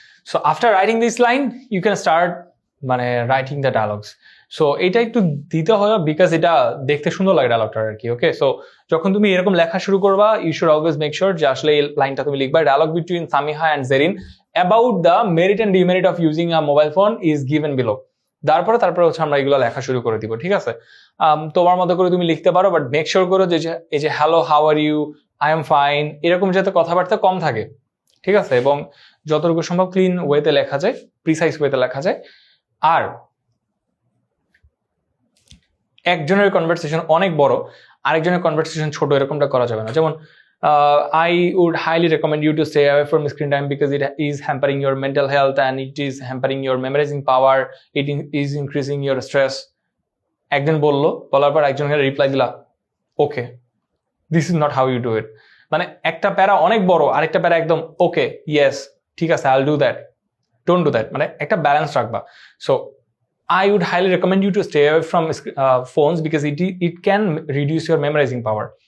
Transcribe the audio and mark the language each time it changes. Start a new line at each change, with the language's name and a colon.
English: So after writing this line, you can start writing the dialogues.
Bangla: So এটা একটু দিতে হয় বিকজ এটা দেখতে সুন্দর লাগে ডায়লগটা আর কি।
English: okay, so
Bangla: যখন তুমি এরকম লেখা শুরু করবা
English: you should always make sure
Bangla: যে আসলে এই লাইনটা তুমি লিখবা,
English: Dialogue between Samiha and Zerin about the merit and demerit of using a mobile phone is given below.
Bangla: তারপরে হচ্ছে আমরা এগুলো লেখা শুরু করে দিব, ঠিক আছে? তোমার মতো করে তুমি লিখতে পারো, বাট মেক শিওর করো যে এই যে
English: hello, how are you, I am fine,
Bangla: এরকম যাতে কথাবার্তা কম থাকে, ঠিক আছে? এবং যতটুকু সম্ভব ক্লিন ওয়েতে লেখা যায়, প্রিসাইজ ওয়েতে লেখা যায়। আর একজনের কনভারসেশন অনেক বড়, আরেকজনের কনভারসেশন ছোট, এরকমটা করা যাবে না।
English: যেমন I would highly recommend you to stay away from screen time because it is hampering your mental health and it is hampering your memorizing power, it is increasing your stress.
Bangla: একজন বলার পর একজনের রিপ্লাই দিলা, ওকে,
English: This is not how you do it.
Bangla: মানে একটা প্যারা অনেক বড়, আরেকটা প্যারা একদম ওকে, ইয়েস, ঠিক আছে,
English: I will do that, don't do that.
Bangla: মানে একটা ব্যালেন্স রাখবা।
English: So I would highly recommend you to stay away from phones because it can reduce your memorizing power.